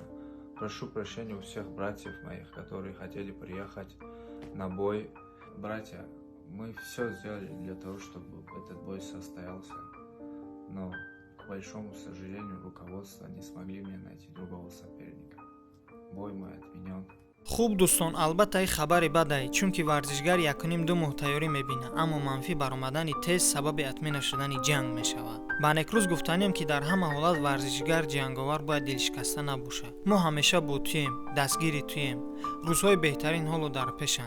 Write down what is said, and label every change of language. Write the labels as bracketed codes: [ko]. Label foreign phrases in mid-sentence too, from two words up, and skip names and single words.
[ru] Прошу прощения у всех братьев моих, которые хотели приехать на бой. Братья, мы все сделали для того, чтобы этот бой состоялся. Но, к большому сожалению, руководство не смогли мне найти другого соперника. Бой мой отменен. [tg] хуб дӯстон, албатта ин хабари бадае, чунки варзишгар 1.5 моҳ тайёрӣ мебинад, аммо манфӣ баромадани тест сабаби атмена шудани ҷанг мешавад. ба Некрuz гуфтанем ки дар ҳама ҳолат варзишгар ҷанговар бояд дилшикаста набошад. мо ҳамеша бо туем, дастгири туем. рӯзҳои беҳтарин ҳоло дар пешанд.